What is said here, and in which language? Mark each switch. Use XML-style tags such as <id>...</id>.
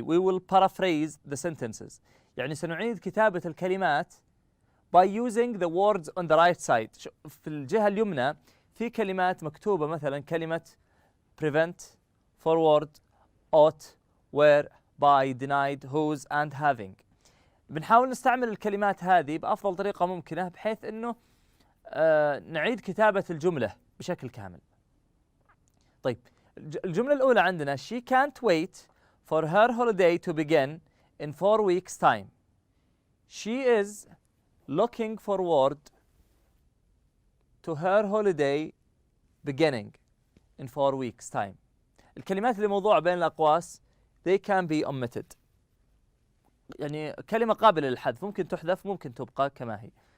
<en>We will paraphrase the sentences.</en> <ar>يعني سنعيد كتابة الكلمات</ar> <en>by using the words on the right side.</en> <ar>في الجهة اليمنى في كلمات مكتوبة، مثلا كلمة prevent, forward, ought, were, by, denied, whose, and having. بنحاول نستعمل الكلمات هذه بأفضل طريقة ممكنة بحيث أنه نعيد كتابة الجملة بشكل كامل. طيب، الجملة الأولى عندنا</ar> <en>she can't wait for her holiday to begin in 4 weeks time. She is looking forward to her holiday beginning in 4 weeks time.</en> <ar>الكلمات اللي موضوعة بين الأقواس</ar> <en>they can be omitted.</en> <ar>يعني كلمة قابلة للحذف، ممكن تحذف ممكن تبقى كما هي.</ar>